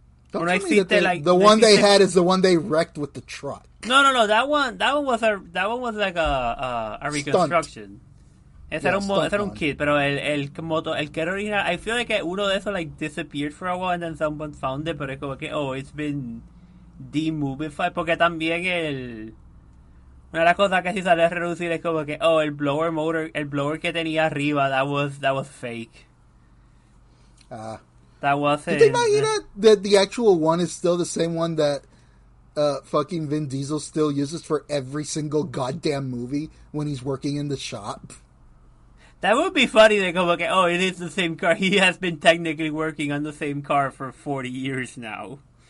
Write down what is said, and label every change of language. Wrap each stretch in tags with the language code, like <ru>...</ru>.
<en>don't tell me that the one they had is the one they wrecked with the truck. No. That one was like a reconstruction.</en> <es>Ese era un kit, pero el que era original, I feel like uno de esos like disappeared for a while and then someone found it, pero es como que it's been demovified, porque también una de las cosas que sí sale a reducir es como que el blower motor, el blower que tenía arriba, that was fake.</es> <en>That wasn't. Did they not hear that the actual one is still the same one that fucking Vin Diesel still uses for every single goddamn movie when he's working in the shop? That would be funny. They go, okay, it is the same car. He has been technically working on the same car for 40 years now.</en>